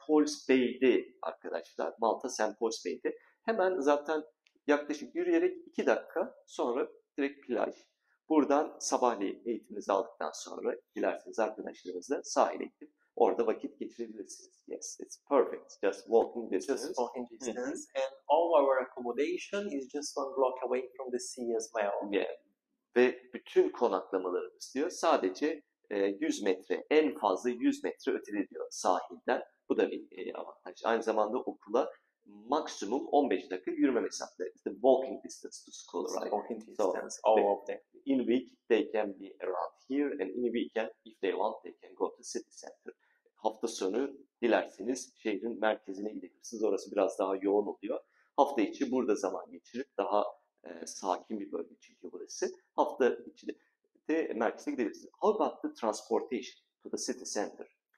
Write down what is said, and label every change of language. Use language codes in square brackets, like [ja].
[tr] Paul's Bay'de arkadaşlar. Malta St. Paul's Bay'de. Hemen zaten yaklaşık yürüyerek 2 dakika sonra direkt plaj. Buradan sabahleyin eğitiminizi aldıktan sonra dilerseniz arkadaşlarınızla sahile gidip orada vakit geçirebilirsiniz. [en] Yes, it's perfect. Just walking distance. Just walking distance, and all our accommodation is just 1 block away from the sea as well. Yeah. [tr] Ve bütün konaklamalarımız diyor sadece 100 metre, en fazla 100 metre ötede diyor sahilden. Bu da bir avantaj. Aynı zamanda okula maksimum 15 dakika yürüme mesafeleri. [en] The walking distance to school, right? Walking So, distance, all of them. in a week they can be around here, and in a weekend if they want they can go to city center. [tr] Hafta sonu dilerseniz şehrin merkezine gidebilirsiniz. Orası biraz daha yoğun oluyor. Hafta içi burada zaman geçirip daha sakin bir bölge çünkü burası. Hafta içi de merkeze gidebilirsiniz. [en] How about the transportation to the city center?